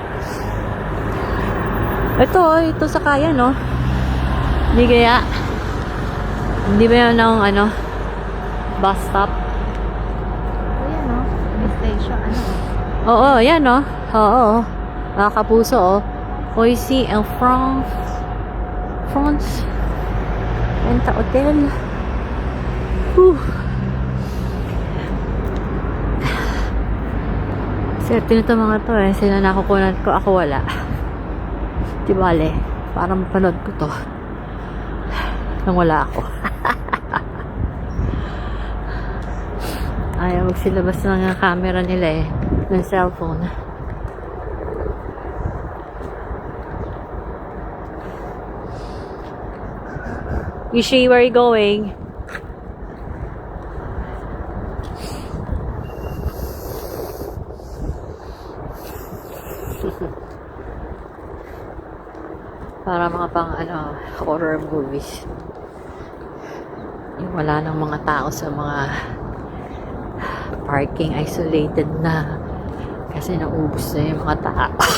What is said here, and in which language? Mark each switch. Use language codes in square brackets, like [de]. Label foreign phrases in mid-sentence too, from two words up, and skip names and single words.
[tl] Ito sa kaya, no? Hindi kaya. Hindi ba yan ang, ano, bus stop? Ayan, no? May station, ano? Oo, yan, no? Oo. Nakakapuso, oh. Roissy en France. Penta Hotel. Swerte nito mga to eh. Sila nakukunan ko, ako wala. Di bale, parang mapanood ko to nang wala ako. Ayaw magsilabas ng camera nila eh, ng cellphone. Ishi, [en] where are you going? [tl] Para mga pang ano, [en] horror movies. [tl] Yung wala ng mga tao sa mga parking, isolated na kasi naubos na yung mga tao.